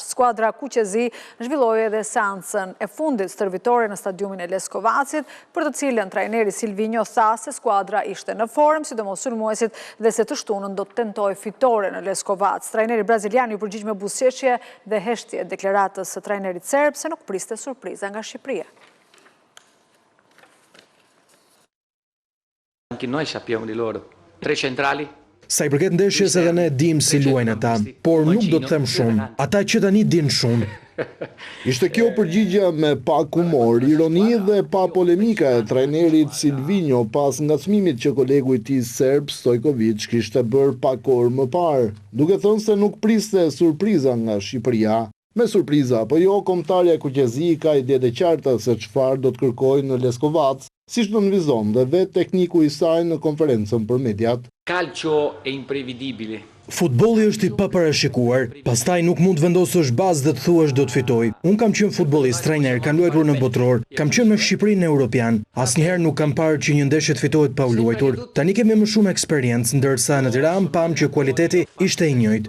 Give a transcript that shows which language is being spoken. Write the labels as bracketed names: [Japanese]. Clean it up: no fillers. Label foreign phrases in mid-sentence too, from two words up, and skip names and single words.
[Albanian] Skuadra Kuqezi zhvilloi edhe seancën e fundit stërvitore në stadiumin e Leskovacit, për të cilën trajneri Silvinjo tha se skuadra ishte në formë, sidomos sulmuesit, dhe se të shtunën do të tentojë fitore në Leskovac. Trajneri brazilian u përgjigj me buzëqeshje dhe heshtje deklaratës së trajnerit serb se nuk priste surpriza nga Shqipëria. [Italian] Anche noi sappiamo di loro. Tre centrali. [Albanian] Sa I përket ndeshjes edhe ne dim si luajnë ata, por nuk do të them shumë. Ata që tani din shumë. Ishte kjo përgjigja me pak humor, ironi dhe pa polemika e trajnerit Silvinjo pas ngacmimit që kolegu I tij serb Stojkovic kishte bërë pak orë më parë, duke thënë se nuk priste surpriza nga Shqipëria. Me surpriza apo jo, kombëtarja e Kuqezi ka ide të qarta se çfarë do të kërkojë në Leskovac, siç nënvizon dhe vetë tekniku I saj në konferencën për mediat. [Italian] Calcio è imprevedibile. [Albanian] Futbolli është I paparashikuar, pastaj nuk mund të vendosësh bazë dhe të thuash do të fitoj. Unë kam qenë futbollist, trajner, kam luajtur në botror, kam qenë me Shqipërinë europian. Asnjëherë nuk kam parë që një ndeshje të fitohet pa u luajtur. Tani kemi më shumë eksperiencë, ndërsa në Tiranë pam që kualiteti ishte I njëjtë.